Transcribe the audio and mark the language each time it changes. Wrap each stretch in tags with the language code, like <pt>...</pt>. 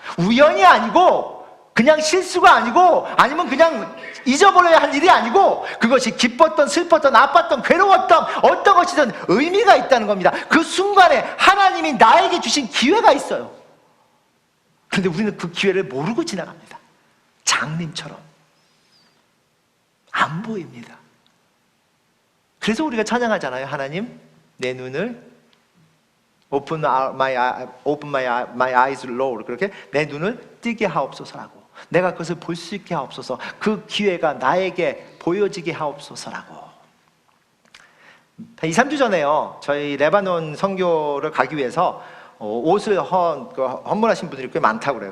<ko>우연이 아니고, 그냥 실수가 아니고, 아니면 그냥 잊어버려야 할 일이 아니고, 그것이 기뻤던 슬펐던 아팠던 괴로웠던 어떤 것이든 의미가 있다는 겁니다. 그 순간에 하나님이 나에게 주신 기회가 있어요. 그런데 우리는 그 기회를 모르고 지나갑니다. 장님처럼 안 보입니다. 그래서 우리가 찬양하잖아요. 하나님, 내 눈을</ko> <en>Open my eyes, Lord.</en> <ko>그렇게 내 눈을 뜨게 하옵소서라고. 내가 그것을 볼 수 있게 하옵소서. 그 기회가 나에게 보여지게 하옵소서라고. 2, 3주 전에요. 저희 레바논 선교를 가기 위해서 옷을 헌물하신 분들이 꽤 많다고 그래요.</ko>